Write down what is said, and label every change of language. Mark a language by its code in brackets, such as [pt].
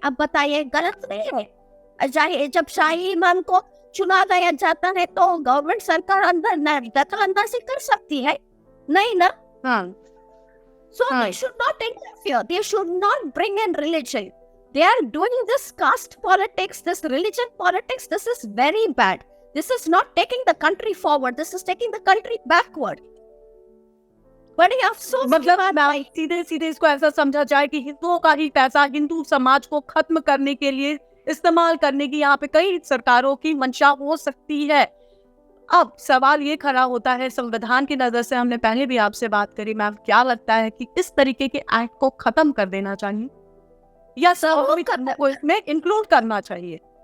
[hi] अब बताइए, गलत नहीं है? जब शाही इमाम को चुना दिया जाता है तो गवर्नमेंट सरकार अंदर दखल अंदाजी कर सकती है? नहीं ना। [en] So they should not interfere. They should not bring in religion. They are doing this caste politics, this religion politics. This is very bad. This is not taking the country forward. This is taking the country backward. [hi] बड़ी अफसोस, मतलब सीधे सीधे इसको ऐसा समझा जाए कि हिंदुओं का ही पैसा हिंदू समाज को खत्म करने के लिए इस्तेमाल करने की यहाँ पे कई सरकारों की मंशा हो सकती है। अब सवाल ये खड़ा होता है, संविधान की नजर से हमने पहले भी आपसे बात करी मैम, क्या लगता है कि इस तरीके के एक्ट को खत्म कर देना चाहिए या को इसमें इंक्लूड करना चाहिए?